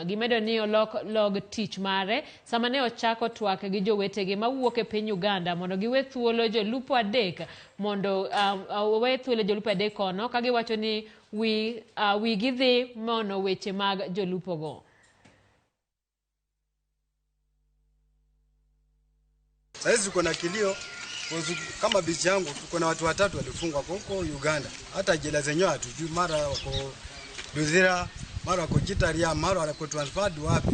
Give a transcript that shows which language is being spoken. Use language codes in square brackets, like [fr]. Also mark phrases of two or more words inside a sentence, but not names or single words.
[luo] Gimedo ni log tich mare sama ne ochako twak gi jowetegi mawuok e piny Uganda mondo giwe thuolo jolupo adek mondo we thuolo jolupo adek kono ka giwacho ni wi gidhi mono weche mag jolupo go. [sw] Sasa tuko na kilio kama bichi yangu, tuko na watu watatu walifungwa huko Uganda. Hata jela zenyewe hatujui, mara wako Luzira, mara wako Jitaria, mara wako transferred wapi.